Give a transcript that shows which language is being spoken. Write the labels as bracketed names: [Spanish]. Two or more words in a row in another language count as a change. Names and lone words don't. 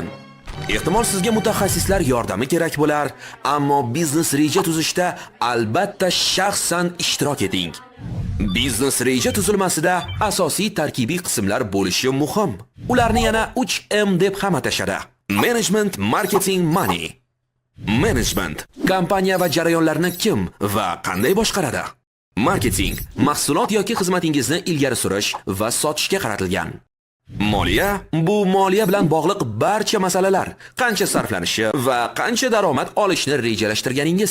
[Uzbek] Ehtimol sizga mutaxassislar yordami kerak bo'lar, ammo biznes reja tuzishda albatta shaxsan ishtirok eting. Biznes reja tuzilmasida asosiy tarkibiy qismlar bo'lishi muhim. Ularni yana 3M deb ham atashadi. [English] Management, marketing, money. [Uzbek] Management kompaniya va jarayonlarni kim va qanday boshqaradi? Marketing mahsulot yoki xizmatingizni ilgari surish va sotishga qaratilgan. Moliya bu moliya bilan bog'liq barcha masalalar, qancha sarflanishi va qancha daromad olishni rejalashtirganingiz.